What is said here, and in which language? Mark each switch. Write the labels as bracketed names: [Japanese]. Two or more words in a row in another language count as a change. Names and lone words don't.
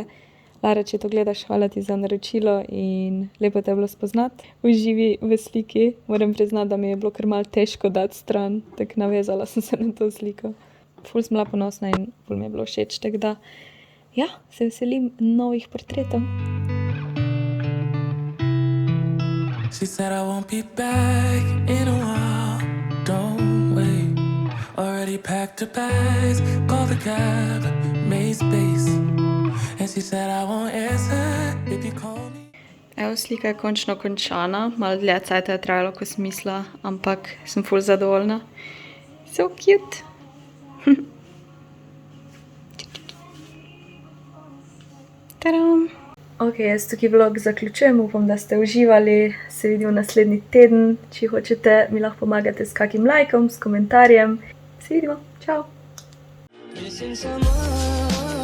[Slovenian] Lara, če to gledaš, hvala ti za naročilo in lepo te je bilo spoznati v živi v sliki. Moram priznati, da mi je bilo kar malo težko dati stran, tako navezala sem se na to sliko. Ful sem bila ponosna in ful mi je bilo všeč, tako da ja, se veselim novih portretov. [English] She said I won't be back in a while, don't wait. Already packed her bags, called the cab, made space. And she said I won't answer if you call me. [Slovenian] Evo, slika je končno končana, malo dlje cajta je trajalo, ko sem mislila, ampak sem ful zadovoljna. [English] So cute. Tadam! [Slovenian] Ok, jaz tukaj vlog zaključujem, upam, da ste uživali, se vidimo naslednji teden, če hočete, mi lahko pomagate s kakim lajkom, s komentarjem. Se vidimo, čau! [English] Missing someone.